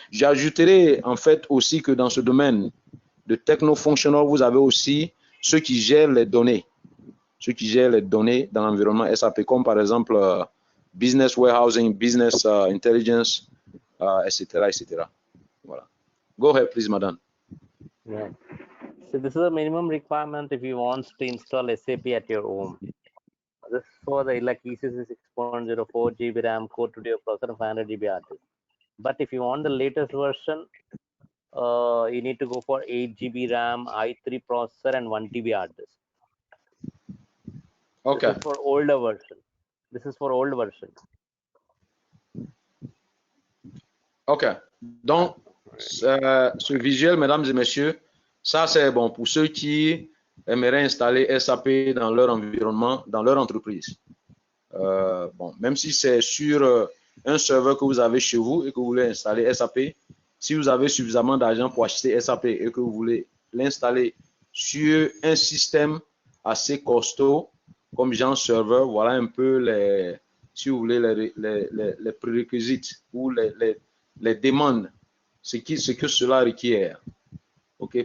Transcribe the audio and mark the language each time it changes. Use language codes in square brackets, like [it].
[fr] J'ajouterai en fait aussi que dans ce domaine de techno-fonctionnel, vous avez aussi ceux qui gèrent les données. Ceux qui gèrent les données dans l'environnement SAP, comme par exemple Business Warehousing, Business Intelligence, etc., etc. Voilà. [en] Go ahead, please, madam. Yeah. So this is a minimum requirement if you want to install SAP at your home. This is for the like ECC 6.0, 4 GB RAM, core 2 processor, 500 GB hard disk. But if you want the latest version, you need to go for 8 GB RAM, i3 processor, and 1 TB hard disk. Okay. This is for older version. This is for old version. Ok. [fr] Donc, ce visuel, mesdames et messieurs, ça c'est bon pour ceux qui aimeraient installer SAP dans leur environnement, dans leur entreprise. Bon, même si c'est sur un serveur que vous avez chez vous et que vous voulez installer SAP, si vous avez suffisamment d'argent pour acheter SAP et que vous voulez l'installer sur un système assez costaud, comme genre serveur, voilà un peu les, si vous voulez, les prérequis ou les demandes, ce que cela requiert. Okay?